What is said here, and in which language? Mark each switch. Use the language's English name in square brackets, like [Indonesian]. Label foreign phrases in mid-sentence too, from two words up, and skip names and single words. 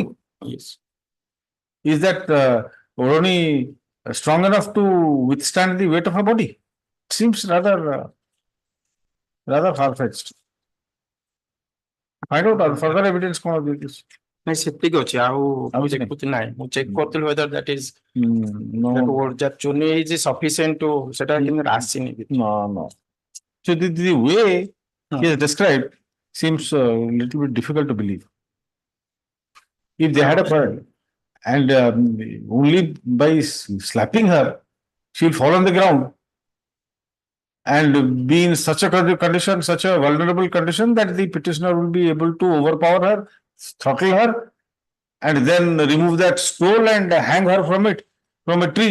[English] Yes. Is that oroni strong enough to withstand the weight of her body? It seems rather far-fetched. Find out further evidence କଣ this. [Odia] ନାଇଁ ସେତିକି ଅଛି, ଆଉ ଦେଖୁଛି ନାହିଁ। ମୁଁ ଚେକ୍ କରୁଥିଲି [English] whether that is that chuni is sufficient to [Odia] ସେଟା କିନ୍ତୁ ଆସିନି। [English] No. So the way he has described seems a little bit difficult to believe. If they had a quarrel and only by slapping her, she will fall on the ground and be in such a condition, such a vulnerable condition that the petitioner will be able to overpower her, throttle her, and then remove that stole and hang her from a tree.